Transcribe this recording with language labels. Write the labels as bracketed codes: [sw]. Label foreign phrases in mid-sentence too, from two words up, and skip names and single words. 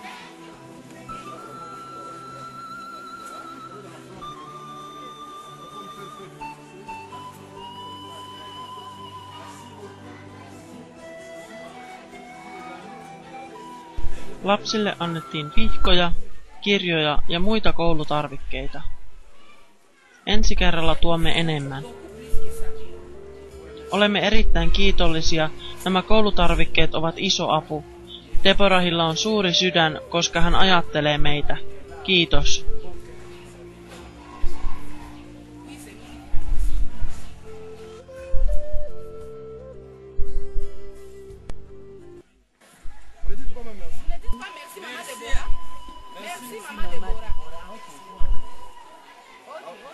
[fi] Lapsille annettiin vihkoja, kirjoja ja muita koulutarvikkeita. Ensi kerralla tuomme enemmän. Olemme erittäin kiitollisia, nämä koulutarvikkeet ovat iso apu. Deborahilla on suuri sydän, koska hän ajattelee meitä. Kiitos. [fr] Ne dites pas même merci. Ne dites pas merci, Maman Deborah. Merci, Maman Deborah. Ok, ok.